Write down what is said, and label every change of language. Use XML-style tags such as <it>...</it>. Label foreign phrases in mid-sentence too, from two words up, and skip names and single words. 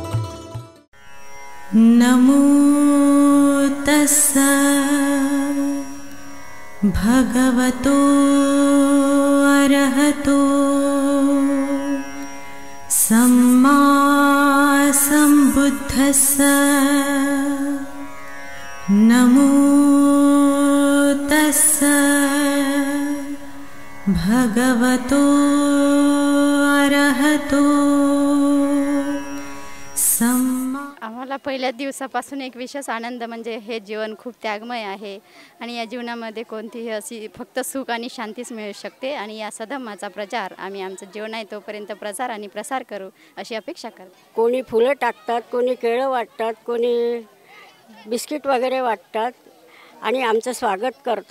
<pi>नमो तस्सा भगवतो अरहतो सम्मा सम्बुद्धस्स। नमो तस्सा भगवतो अरहतो सम्मा।</pi> <mr>आम्हाला पहिल्या दिवसापासून एक विशेष आनंद म्हणजे हे जीवन खूप त्यागमय आहे आणि या जीवनामध्ये कोणतीही अशी फक्त सुख आणि शांतीच मिळू शकते आणि या सधम्माचा प्रचार आम्ही आमचं जीवन आहे तोपर्यंत प्रचार आणि प्रसार करू अशी अपेक्षा करते। कोणी फुलं टाकतात, कोणी केळं वाटतात, कोणी बिस्किट वगैरे वाटतात आणि आमचं स्वागत करतात।</mr>